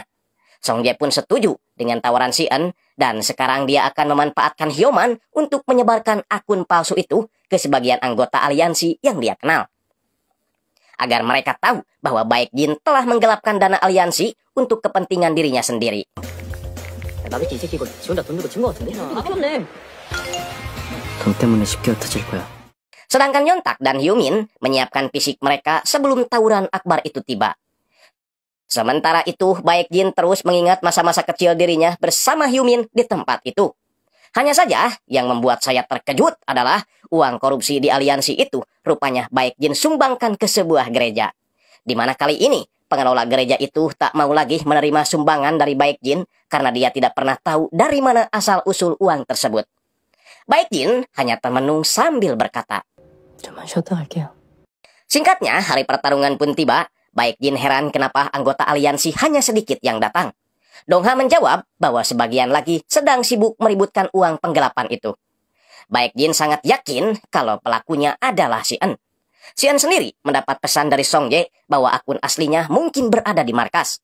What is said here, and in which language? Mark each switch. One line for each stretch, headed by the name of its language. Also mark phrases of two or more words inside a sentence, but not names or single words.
Indonesian: Songjae pun setuju dengan tawaran Si-eun, dan sekarang dia akan memanfaatkan Hyoman untuk menyebarkan akun palsu itu ke sebagian anggota aliansi yang dia kenal. Agar mereka tahu bahwa Baekjin telah menggelapkan dana aliansi untuk kepentingan dirinya sendiri.
Korean: 나도 이 새끼 이거 지 혼자 돈 주고 친 거 같은데? 아깝네. 돈 때문에 쉽게 흩어질 거야.
Indonesian: Sedangkan Yontak dan Hyumin menyiapkan fisik mereka sebelum tawuran akbar itu tiba. Sementara itu, Baekjin terus mengingat masa-masa kecil dirinya bersama Hyumin di tempat itu. Hanya saja, yang membuat saya terkejut adalah uang korupsi di aliansi itu rupanya Baekjin sumbangkan ke sebuah gereja. Di mana kali ini, pengelola gereja itu tak mau lagi menerima sumbangan dari Baekjin karena dia tidak pernah tahu dari mana asal-usul uang tersebut. Baekjin hanya termenung sambil berkata,
Korean: 좀만 쉬었다 갈게요.
Indonesian: Singkatnya, hari pertarungan pun tiba. Baekjin heran kenapa anggota aliansi hanya sedikit yang datang. Dongha menjawab bahwa sebagian lagi sedang sibuk meributkan uang penggelapan itu. Baekjin sangat yakin kalau pelakunya adalah Si-eun. Si-eun sendiri mendapat pesan dari Songjae bahwa akun aslinya mungkin berada di markas.